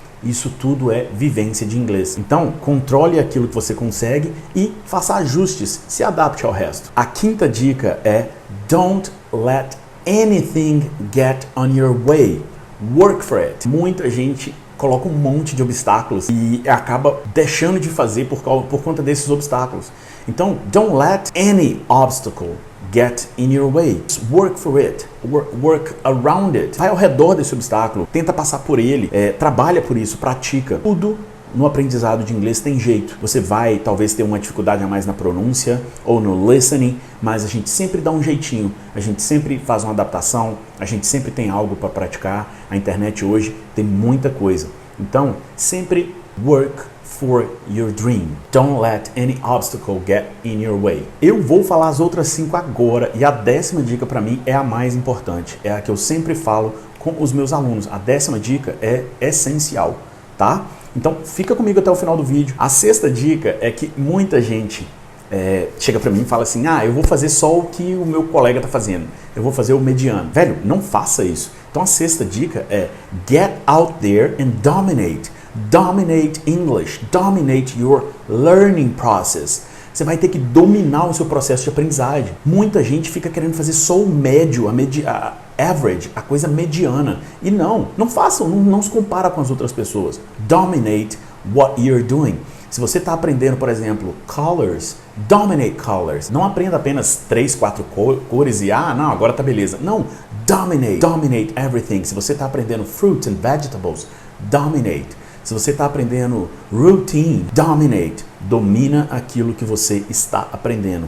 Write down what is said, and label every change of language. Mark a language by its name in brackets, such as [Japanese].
[Portuguese] Isso tudo é vivência de inglês. Então, controle aquilo que você consegue e faça ajustes, se adapte ao resto. A quinta dica é [English] don't let anything get on your way. Work for it. [Portuguese] Muita gente coloca um monte de obstáculos e acaba deixando de fazer por conta desses obstáculos. Então, [English] don't let any obstacle get in your way. Work for it. Work around it. [Portuguese] Vai ao redor desse obstáculo, tenta passar por ele, trabalha por isso, pratica. Tudo no aprendizado de inglês tem jeito. Você vai talvez ter uma dificuldade a mais na pronúncia ou no listening, mas a gente sempre dá um jeitinho. A gente sempre faz uma adaptação, a gente sempre tem algo para praticar. A internet hoje tem muita coisa. Então, sempre [English] work for your dream. Don't let any obstacle get in your way. [Portuguese] Eu vou falar as outras 5 agora e a 10ª dica para mim é a mais importante. É a que eu sempre falo com os meus alunos. A 10ª dica é essencial, tá? Então fica comigo até o final do vídeo. A 6ª dica é que muita gente chega para mim e fala assim, eu vou fazer só o que o meu colega tá fazendo. Eu vou fazer o mediano. Velho, não faça isso. Então a 6ª dica é [English] get out there and dominate. Dominate English, dominate your learning process. [Portuguese] Você vai ter que dominar o seu processo de aprendizagem. Muita gente fica querendo fazer só o médio, a average, a coisa mediana. E não façam, não se compara com as outras pessoas. [English] Dominate what you're doing. [Portuguese] Se você está aprendendo, por exemplo, colors, [English] dominate colors. [Portuguese] Não aprenda apenas 3, 4 cores e agora tá beleza. Não, [English] dominate everything. [Portuguese] Se você está aprendendo [English] fruits and vegetables, dominate. [Portuguese] Se você está aprendendo routine, [English] dominate. [Portuguese] Domina aquilo que você está aprendendo.